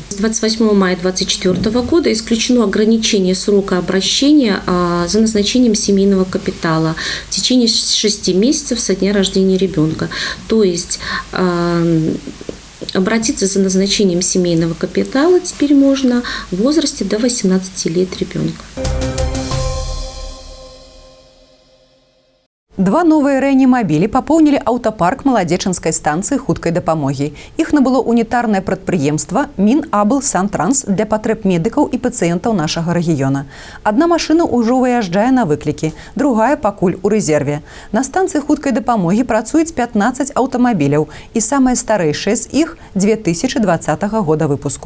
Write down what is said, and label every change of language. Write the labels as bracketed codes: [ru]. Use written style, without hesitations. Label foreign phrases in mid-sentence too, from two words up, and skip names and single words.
[ru] С 28 мая 2024 года исключено ограничение срока обращения за назначением семейного капитала в течение 6 месяцев со дня рождения ребенка. То есть обратиться за назначением семейного капитала теперь можно в возрасте до 18 лет ребенка. [be] Два новыя рэанімабілі папоўнілі аўтапарк маладзечанскай станцыі хуткай дапамогі. Іх набыло унітарнае прадпрыемства Мінаблсантранс для патрэб медыкаў і пацыентаў нашага рэгіёна. Адна машына ўжо выязджае на выклікі, другая пакуль у рэзерве. На станцыі хуткай дапамогі працуюць 15 аўтамабіляў, і самыя старэйшыя з іх 2020 года выпуску.